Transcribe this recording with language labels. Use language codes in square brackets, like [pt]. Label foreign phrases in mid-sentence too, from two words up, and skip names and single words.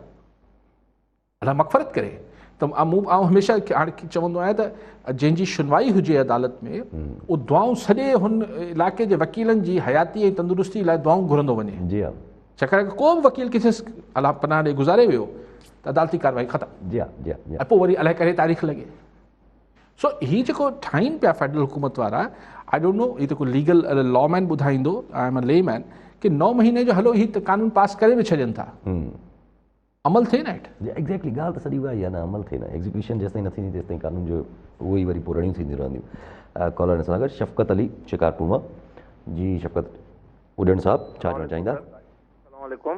[sd] अलाए मग़फ़रत करे त आउं हमेशह हाणे चवंदो आहियां त जंहिंजी सुनवाई हुजे अदालत में, उहो दुआऊं सॼे हुन इलाइक़े जे वकीलनि जी हयाती ऐं तंदुरुस्ती लाइ दुआऊं घुरंदो वञे। जी हा। छाकाणि को बि वकील किथे अलाह पनाह ॾे गुज़ारे वियो त अदालती कार्रवाई ख़तमु। जी हा। जी हा। ऐं पोइ वरी अलाए करे तारीख़ लॻे। सो हीअ जेको ठाहिनि पिया फेडरल हुकूमत वारा, [en] I don't know, [sd] हीअ जेको [en] legal lawman [sd] ॿुधाईंदो, [en] I am a layman, [sd] कि 9 महीने जो हलो हीअ त कानून पास करे बि छॾनि था, अमल थिए न हेठि। एग्जैक्टली, ॻाल्हि त सॼी उहा ई आहे न, अमल थिए न, एग्जीक्यूशन जेसिताईं न थींदी तेसिताईं कानून जो उहो ई वरी पुरणियूं थींदियूं रहंदियूं। कॉलर सां गॾु शफ़क़त अली शिकारपुर मां। जी शफ़क़त उॾण साहब, छा चवणु चाहींदा? [ar] السلام عليكم.